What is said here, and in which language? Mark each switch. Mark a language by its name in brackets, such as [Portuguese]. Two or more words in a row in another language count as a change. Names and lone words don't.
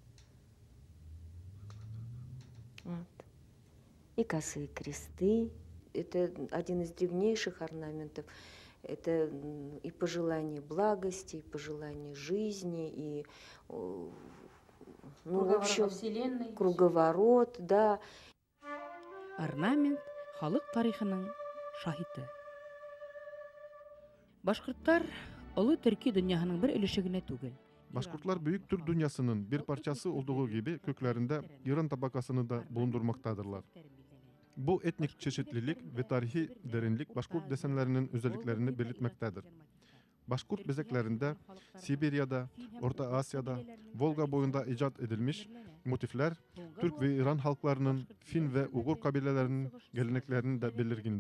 [Russian] Вот. И косые кресты. Это один из древнейших орнаментов. Это и пожелание благости, и пожелание жизни, и в общем, круговорот, да. [Tatar] Орнамент халык тарихының шаһиты. [Bashkir] Башкорттар олы төрки дөньяһының бер өлеше генә түгел. [Turkish] Başkurtlar büyük Türk dünyasının bir parçası olduğu gibi köklerinde İran tabakasını da bulundurmaktadırlar. Bu etnik çeşitlilik ve tarihi derinlik Başkurt desenlerinin özelliklerini belirtmektedir. Başkurt bezeklerinde Sibirya'da, Orta Asya'da, Volga boyunda icat edilmiş motifler Türk ve İran halklarının, Fin ve Ugur kabilelerinin geleneklerini de belirgindir.